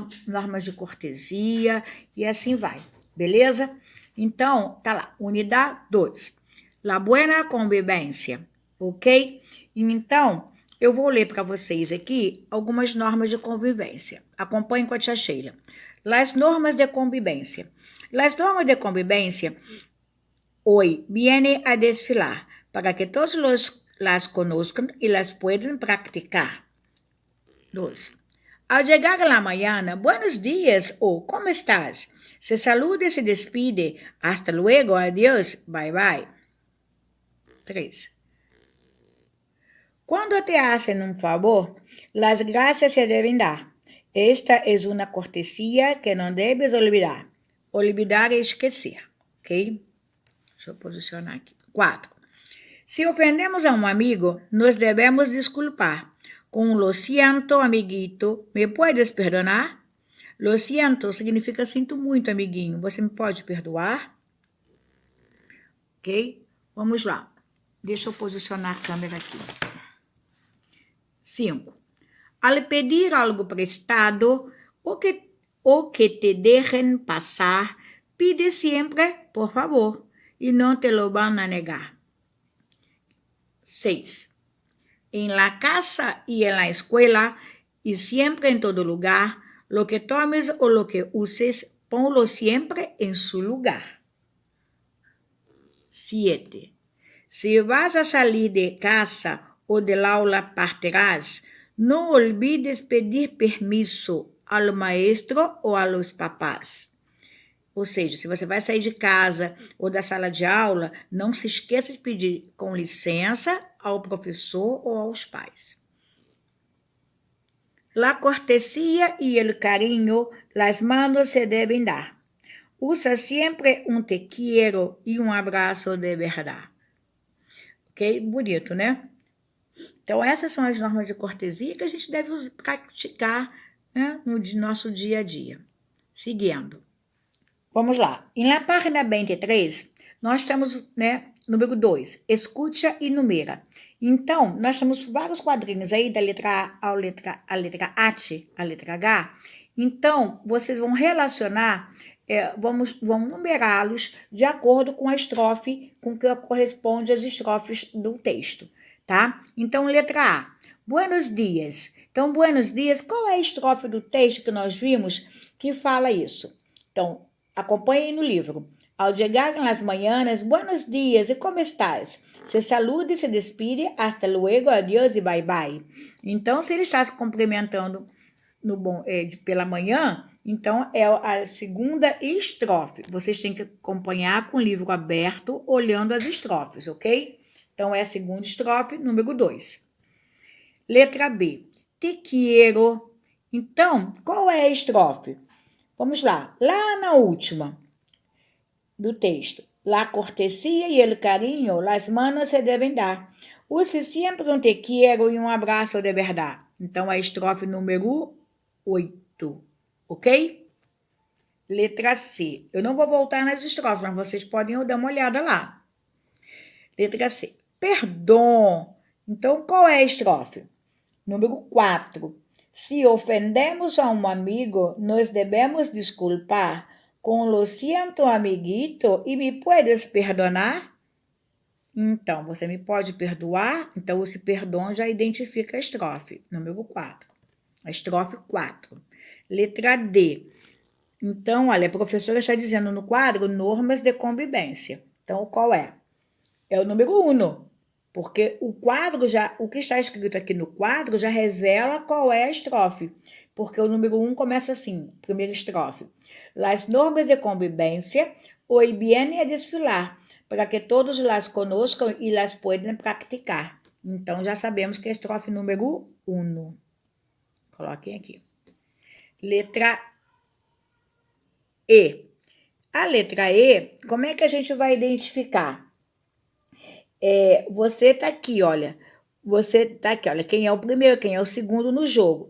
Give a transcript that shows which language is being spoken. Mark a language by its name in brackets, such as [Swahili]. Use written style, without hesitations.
[Portuguese] Normas de cortesia e assim vai, beleza? Então, tá lá, unidade 2. [Spanish] La buena convivência, [Portuguese] ok? Então, eu vou ler para vocês aqui algumas normas de convivência. Acompanhem com a tia Sheila. [Spanish] Las normas de convivência. Las normas de convivência hoy viene a desfilar para que todos las conozcan y las puedan practicar. 2. Al llegar a la mañana, buenos días o ¿cómo estás? Se saluda y se despide. Hasta luego, adiós, bye bye. 3. Cuando te hacen un favor, las gracias se deben dar. Esta es una cortesía que no debes olvidar. [Portuguese] Olvidar es esquecer, ok? Deixa eu posicionar aqui. 4. Se ofendemos a um amigo, nos devemos desculpar. [Spanish] Com lo siento, amiguito, me puedes perdonar? Lo siento [Portuguese] significa sinto muito, amiguinho. Você me pode perdoar? Ok? Vamos lá. Deixa eu posicionar a câmera aqui. 5. [Spanish] Al pedir algo prestado o que te dejen pasar, pide siempre por favor y no te lo van a negar. 6. En la casa y en la escuela y siempre en todo lugar, lo que tomes o lo que uses, ponlo siempre en su lugar. 7. Si vas a salir de casa o del aula partirás, no olvides pedir permiso ao maestro ou a los papás. [Portuguese] Ou seja, se você vai sair de casa ou da sala de aula, não se esqueça de pedir com licença ao professor ou aos pais. [Spanish] La cortesía y el cariño, las manos se deben dar. Usa siempre un te quiero y un abrazo de verdad. [Portuguese] Ok? Bonito, né? Então, essas são as normas de cortesia que a gente deve praticar, né, no nosso dia a dia. Seguindo. Vamos lá. Em la página 23, nós temos, né, número 2, escuta e numera. Então, nós temos vários quadrinhos aí, da letra A a letra H. Então, vocês vão relacionar, vão numerá-los de acordo com a estrofe, com que corresponde às estrofes do texto, tá? Então, letra A, [Spanish] buenos dias. [Portuguese] Então, buenos dias, qual é a estrofe do texto que nós vimos que fala isso? Então, acompanhem no livro. [Spanish] Al llegar en las mañanas, buenos días, ¿y cómo estás? Se saluda e se despide, hasta luego, adiós e bye bye. [Portuguese] Então, se ele está se cumprimentando pela manhã, então é a segunda estrofe. Vocês têm que acompanhar com o livro aberto, olhando as estrofes, ok? Então, é a segunda estrofe, número 2. Letra B. [Spanish] Te quiero. [Portuguese] Então, qual é a estrofe? Vamos lá. Lá na última do texto. [Spanish] La cortesía y el cariño, las manos se deben dar. [Portuguese] Use sempre um [Spanish] te quiero [Portuguese] e um abraço de verdade. Então, a estrofe número 8, ok? Letra C. Eu não vou voltar nas estrofes, mas vocês podem dar uma olhada lá. Letra C. Perdão. Então, qual é a estrofe? Número 4. Se ofendemos a um amigo, nos devemos desculpar. [Spanish] Com lo siento, amiguito, e me puedes perdonar? [Portuguese] Então, você me pode perdoar? Então, esse perdão já identifica a estrofe, número 4. A estrofe 4. Letra D. Então, olha, a professora está dizendo no quadro normas de convivência. Então, qual é? É o número 1. Porque o que está escrito aqui no quadro já revela qual é a estrofe. Porque o número 1 começa assim, primeira estrofe. [Spanish] Las normas de convivência hoy viene a desfilar, para que todos las conozcan e las puedan praticar. [Portuguese] Então, já sabemos que é a estrofe número 1. Coloquem aqui. Letra E. A letra E, como é que a gente vai identificar? Você tá aqui, olha. Você tá aqui, olha, quem é o primeiro, quem é o segundo no jogo.